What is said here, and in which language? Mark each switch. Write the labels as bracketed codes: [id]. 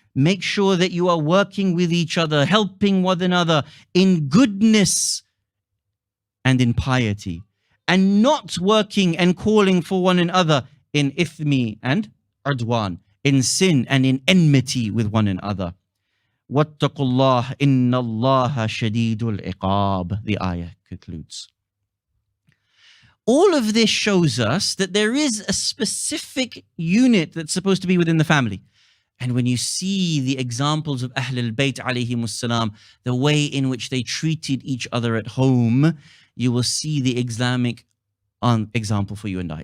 [en] Make sure that you are working with each other, helping one another in goodness and in piety, and not working and calling for one another in ithmi and udwan, in sin and in enmity with one another. [ar] وَاتَّقُوا اللَّهَ إِنَّ اللَّهَ شَدِيدُ الْعِقَابِ, [en] the ayah concludes. All of this shows us that there is a specific unit that's supposed to be within the family. And when you see the examples of Ahlul Bayt alayhimus salam, the way in which they treated each other at home, you will see the Islamic example for you and I.